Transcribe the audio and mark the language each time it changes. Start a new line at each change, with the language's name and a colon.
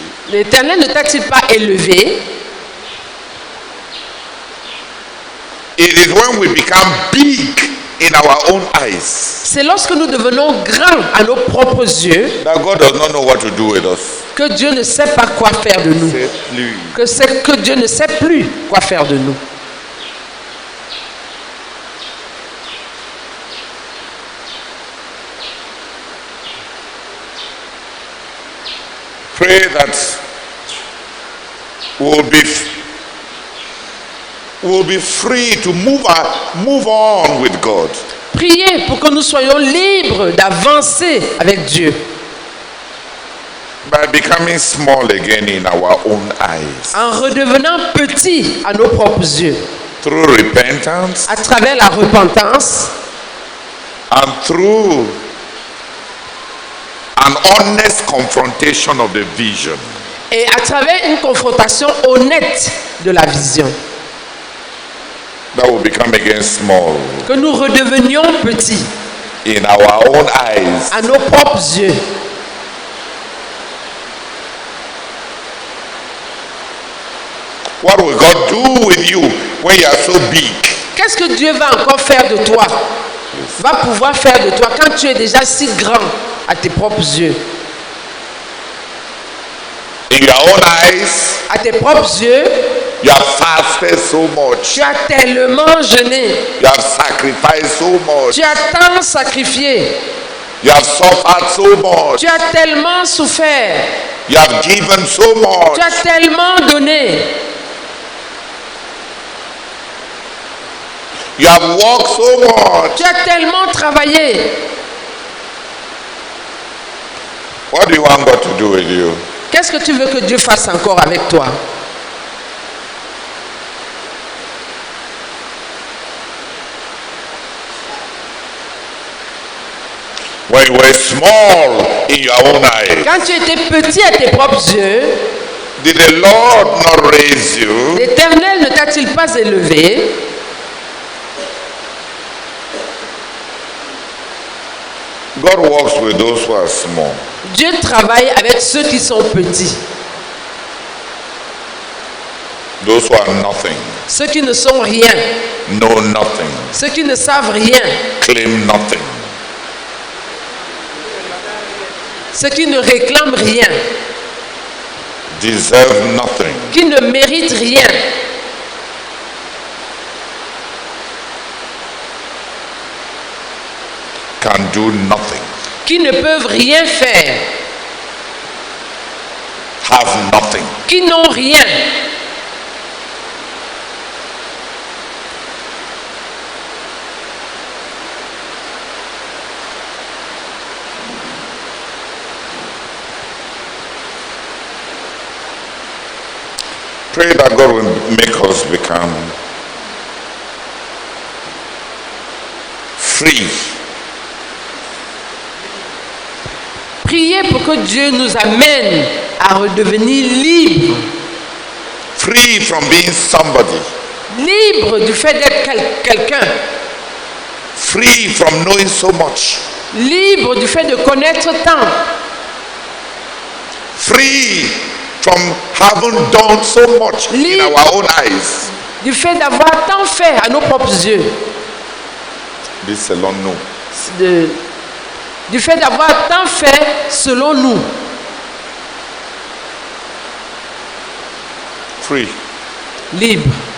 French: L'Éternel ne t'a-t-il pas élevé?
English: It is when we become big in our own eyes.
French: C'est lorsque nous devenons grands à nos propres yeux.
English: That God does not know what to do with us.
French: Que Dieu ne sait pas quoi faire de nous. Que Dieu ne sait plus quoi faire de nous.
English: Pray that we'll be free to move on with God.
French: Priez pour que nous soyons libres d'avancer avec Dieu.
English: By becoming small again in our own eyes.
French: En redevenant petits à nos propres yeux.
English: Through repentance.
French: À travers la repentance.
English: And through an honest confrontation of the vision.
French: Et à travers une confrontation honnête de la vision.
English: That will become again small.
French: Que nous redevenions petits.
English: In our own eyes.
French: À nos propres yeux.
English: What will God do with you when you are so big?
French: Qu'est-ce que Dieu va encore faire de toi? Va pouvoir faire de toi quand tu es déjà si grand à tes propres yeux.
English: In your own eyes.
French: À tes propres yeux.
English: You have fasted so much.
French: Tu as tellement jeûné.
English: You have sacrificed so much.
French: Tu as tant sacrifié.
English: You have suffered so much.
French: Tu as tellement souffert.
English: You have given so much.
French: Tu as tellement donné.
English: You have worked so much.
French: Tu as tellement travaillé.
English: What do you want God to do with you?
French: Qu'est-ce que tu veux que Dieu fasse encore avec toi?
English: When you were small in your own eyes.
French: Quand tu étais petit à tes propres yeux.
English: Did the Lord not raise you?
French: L'Éternel ne t'a-t-il pas élevé?
English: God works with those who are small.
French: Dieu travaille avec ceux qui sont petits.
English: Those who are nothing.
French: Ceux qui ne sont rien.
English: Know nothing.
French: Ceux qui ne savent rien.
English: Claim nothing.
French: Ceux qui ne réclament rien.
English: deserve nothing,
French: qui ne méritent rien,
English: can do nothing,
French: qui ne peuvent rien faire,
English: have nothing.
French: qui n'ont rien.
English: Pray that God will make us become free.
French: Priez pour que Dieu nous amène à redevenir libres.
English: Free from being somebody.
French: Libres du fait d'être quelqu'un.
English: Free from knowing so much.
French: Libres du fait de connaître tant.
English: Free from having done so much in our own eyes.
French: Du fait d'avoir tant fait à nos propres yeux.
English: This
French: selon nous. Du fait d'avoir tant fait selon nous.
English: Free.
French: Libre.